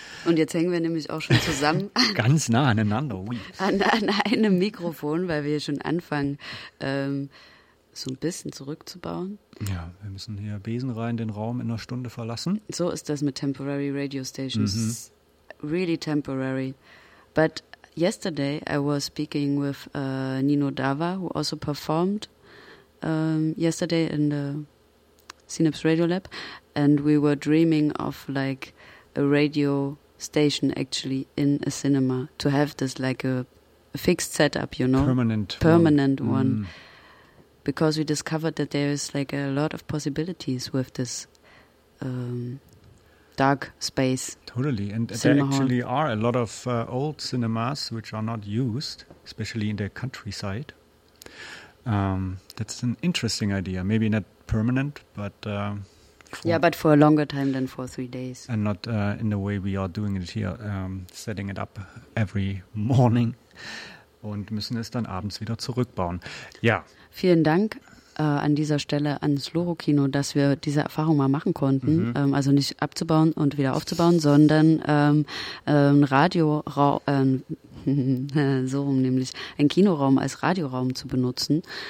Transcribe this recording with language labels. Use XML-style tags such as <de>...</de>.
<de>Und jetzt hängen wir nämlich auch schon zusammen. Ganz nah aneinander. An einem Mikrofon, weil wir hier schon anfangen, so ein bisschen zurückzubauen. Ja, wir müssen hier besenrein den Raum in einer Stunde verlassen. So ist das mit</de> <en>temporary radio stations. Mhm. Really temporary. But yesterday I was speaking with Nino Dava, who also performed yesterday in the Synapse Radio Lab. And we were dreaming of like a radio station actually in a cinema to have this like a fixed setup, you know? Permanent one. Mm. Because we discovered that there is like a lot of possibilities with this dark space. Totally. And there actually are a lot of old cinemas which are not used, especially in the countryside. That's an interesting idea. Maybe not permanent, but... But for a longer time than for 3 days. And not in the way we are doing it here, setting it up every morning.</en> <de>Und müssen es dann abends wieder zurückbauen. Ja. Vielen Dank an dieser Stelle ans Lorokino, dass wir diese Erfahrung mal machen konnten. Mhm. Also nicht abzubauen und wieder aufzubauen, sondern einen Kinoraum als Radioraum zu benutzen.</de>